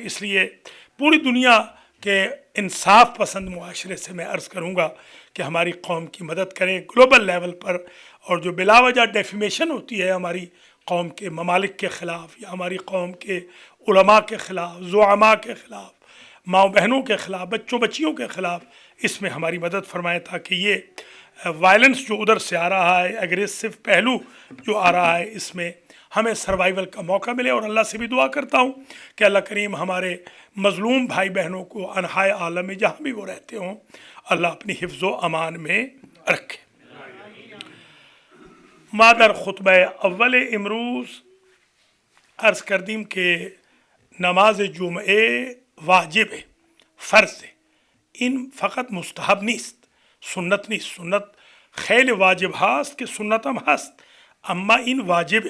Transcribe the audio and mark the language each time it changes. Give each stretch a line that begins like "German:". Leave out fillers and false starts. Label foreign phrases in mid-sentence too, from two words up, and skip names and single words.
Urdu: اس لیے پوری دنیا کے انصاف پسند معاشرے سے میں عرض کروں گا کہ ہماری قوم کی مدد کریں
English: global level
Urdu: پر، اور جو بلا وجہ ڈیفیمیشن ہوتی ہے ہماری قوم کے ممالک کے خلاف، یا ہماری قوم کے علماء کے خلاف، زعماء کے خلاف، ماں بہنوں کے خلاف، بچوں بچیوں کے خلاف، اس میں ہماری مدد فرمائیں، تاکہ یہ وائلنس جو ادھر سے آ رہا ہے، ایگریسو پہلو جو آ رہا ہے، اس میں ہمیں سروائیول کا موقع ملے۔ اور اللہ سے بھی دعا کرتا ہوں کہ اللہ کریم ہمارے مظلوم بھائی بہنوں کو انحائے عالم میں جہاں بھی وہ رہتے ہوں، اللہ اپنی حفظ و امان میں رکھے۔
Persian: مادر خطبہ اول امروز عرض کردیم کہ نماز جمعه واجبه، فرضه، این فقط مستحب نیست، سنت نیست. سنت خیلی واجب هست که سنت هم هست، اما این واجبه.